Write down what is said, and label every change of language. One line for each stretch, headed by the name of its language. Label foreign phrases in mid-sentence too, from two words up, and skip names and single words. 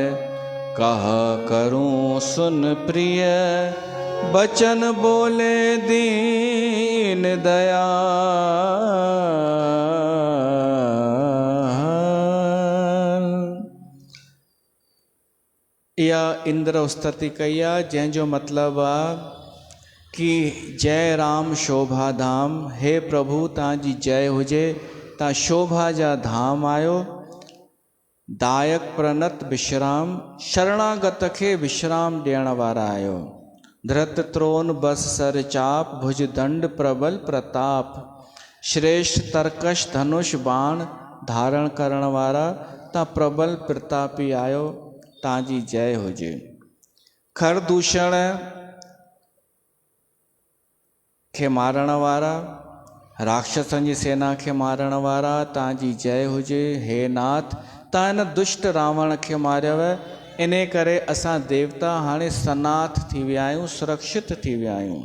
Awadhi: कह करूं सुन प्रिय, बचन बोले दीन दयाल।
Sindhi: या इंद्र स्तुति कया, जंहिंजो मतिलबु आहे कि
Awadhi: जय राम शोभा धाम।
Sindhi: हे प्रभु तव्हांजी जय हुजे, तव्हां शोभा जा धाम आयो।
Awadhi: दायक प्रणत विश्राम,
Sindhi: शरणागत खे विश्राम ॾियण वारा आयो।
Awadhi: धृत त्रोन बस सर चाप, भुज दंड प्रबल प्रताप।
Sindhi: श्रेष्ठ तरकश धनुष बाण, धारण करण वारा तव्हां प्रबल प्रतापी आयो। तव्हांजी जय हुजे। खर दूषण खे मारण वारा, राक्षसनि जी सेना खे मारण वारा, तव्हांजी जय हुजे। हे नाथ, तव्हां हिन दुष्ट रावण खे मारियव, इन करे असां देवता हाणे सनाथ थी विया आहियूं, सुरक्षित थी विया आहियूं।